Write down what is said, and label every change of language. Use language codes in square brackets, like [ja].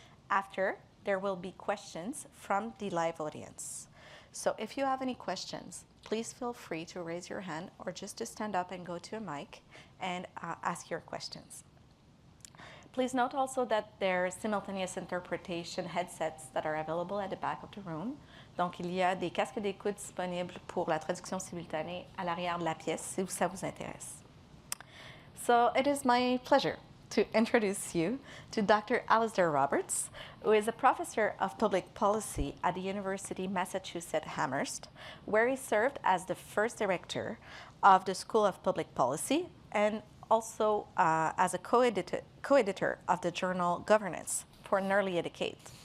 [en] After, there will be questions from the live audience. So if you have any questions, please feel free to raise your hand or just to stand up and go to a mic and ask your questions. Please note also that there are simultaneous interpretation headsets that are available at the back of the room. [fr] Donc, il y a des casques d'écoute disponibles pour la traduction simultanée à l'arrière de la pièce si ça vous intéresse. [en] So it is my pleasure to introduce you to Dr. Alasdair Roberts, who is a professor of public policy at the University of Massachusetts Amherst, where he served as the first director of the School of Public Policy and also as a co-editor of the journal Governance for nearly a decade.